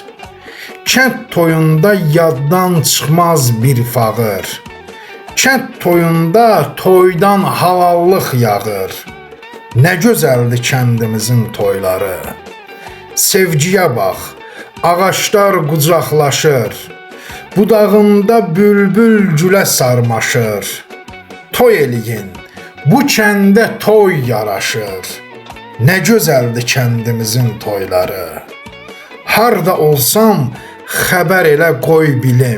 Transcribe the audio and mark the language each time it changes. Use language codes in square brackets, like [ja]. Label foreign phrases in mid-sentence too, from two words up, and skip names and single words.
[az] Kent toyunda yaddan çıxmaz bir fağır. Kent toyunda toydan halallıq yağır. [tr] Ne güzeldi kendimizin toyları. Sevgiye bak, [az] ağaçlar qucaqlaşır. Budağında bülbül gülə sarmaşır. Toy eləyin, bu kəndə toy yaraşır. [tr] Ne güzeldi kendimizin toyları. [az] Harda olsam xəbər elə qoy bilim.